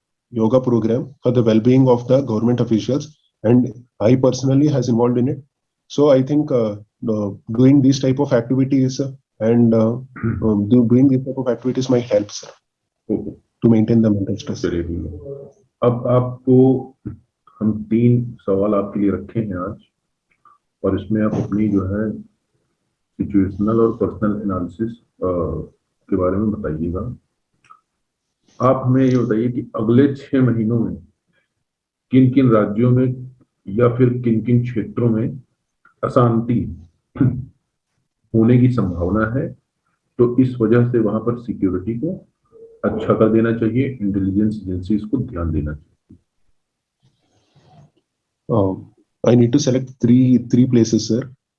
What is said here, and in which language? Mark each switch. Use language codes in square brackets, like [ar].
[en] Yoga program for the well-being of the government officials, and I personally has involved in it. So I think doing these type of activities and doing these type of activities might help, sir, Okay. to maintain the mental stress. [hi] चलिए ठीक है। अब आपको हम 3 सवाल आपके लिए रखे हैं आज, और इसमें आप अपनी जो है सिचुएशनल और पर्सनल एनालिसिस के बारे में बताइएगा। आप हमें ये बताइए कि अगले 6 महीनों में किन किन राज्यों में या फिर किन किन क्षेत्रों में अशांति होने की संभावना है, तो इस वजह से वहां पर सिक्योरिटी को अच्छा कर देना चाहिए, इंटेलिजेंस एजेंसीज को ध्यान देना चाहिए। [en] I need to select three places, sir.